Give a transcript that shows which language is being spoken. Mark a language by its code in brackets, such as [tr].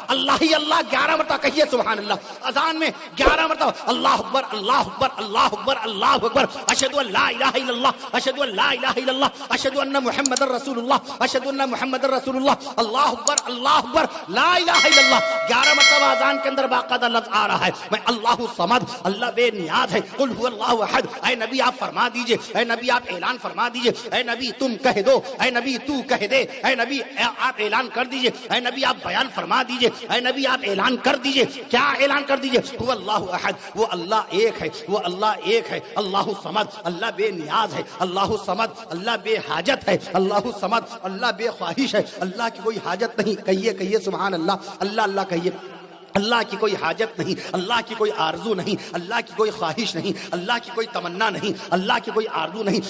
[ur] اللہ ہی اللہ 11 مرتبہ. کہیے سبحان اللہ. اذان میں 11 مرتبہ [ar] اللہ اکبر اللہ اکبر [ur] اللہ اکبر اللہ اکبر. [ar] اشہد ان لا الہ الا اللہ، اشہد ان لا الہ الا اللہ، اشہد ان محمد رسول اللہ، اشہد ان محمد رسول اللہ. اللہ اکبر اللہ اکبر لا الہ الا اللہ. [ur] 11 مرتبہ اذان کے اندر باقاعدہ لفظ آ رہا ہے. میں [ar] اللہ صمد، [ur] اللہ بے نیاز ہے. [ar] قل هو اللہ احد. [ur] اے نبی آپ فرما دیجئے، اے نبی آپ اعلان فرما دیجئے، اے نبی تم کہہ دو، اے نبی تو کہہ دے، اے نبی آپ اعلان کر دیجئے، اے نبی آپ بیان فرما دیجئے، اے نبی آپ اعلان کر دیجئے. کیا اعلان کر دیجئے؟ [ar] هو اللہ احد. [ur] وہ اللہ ایک ہے، وہ اللہ ایک ہے. [ar] اللہ صمد، [ur] اللہ بے نیاز ہے. اللہ صمد، اللہ بے حاجت ہے. [ar] اللہ صمد، [ur] اللہ بے خواہش ہے. اللہ کی کوئی حاجت نہیں. کہیے سبحان اللہ. اللہ اللہ کہیے. اللہ کی کوئی حاجت نہیں، اللہ کی کوئی آرزو نہیں، اللہ کی کوئی خواہش نہیں، اللہ کی کوئی تمنا نہیں، اللہ کی کوئی آرزو نہیں.